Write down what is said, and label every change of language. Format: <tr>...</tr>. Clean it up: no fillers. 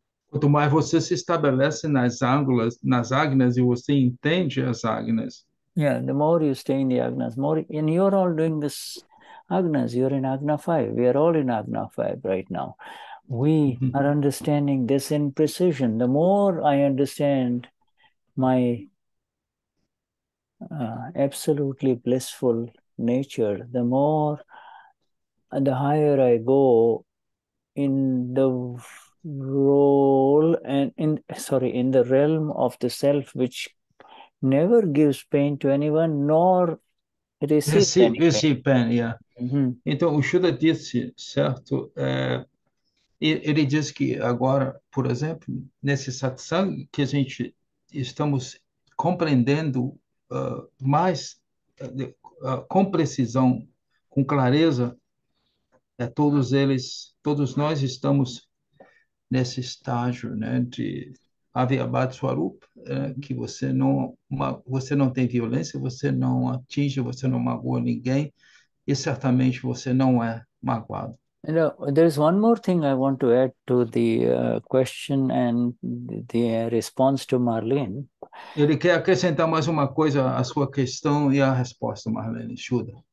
<pt>Quanto mais você se estabelece nas agnas e você entende as agnas.</pt> <en>Yeah, the more you stay in the agnas, more, and you're all doing this agnas. You're in agna 5. We are all in agna 5 right now. We are understanding this in precision. The more I understand my absolutely blissful nature, the more and the higher I go in the role and in the realm of the self, which never gives pain to anyone nor receives any pain. Yeah.</en> <pt>Então, o Shuddha disse, certo? Ele diz que agora, por exemplo, nesse satsang que a gente estamos compreendendo mais com precisão, com clareza, todos nós estamos nesse estágio, né, de Avyabhad Swarup, que você não tem violência, você não atinge, você não magoa ninguém e certamente você não é magoado.</pt> <en>You know, there's one more thing I want to add to the question and the response to Marlene.</en> <pt>Ele quer acrescentar mais uma coisa à sua questão e à resposta, Marlene Shuddha.</pt>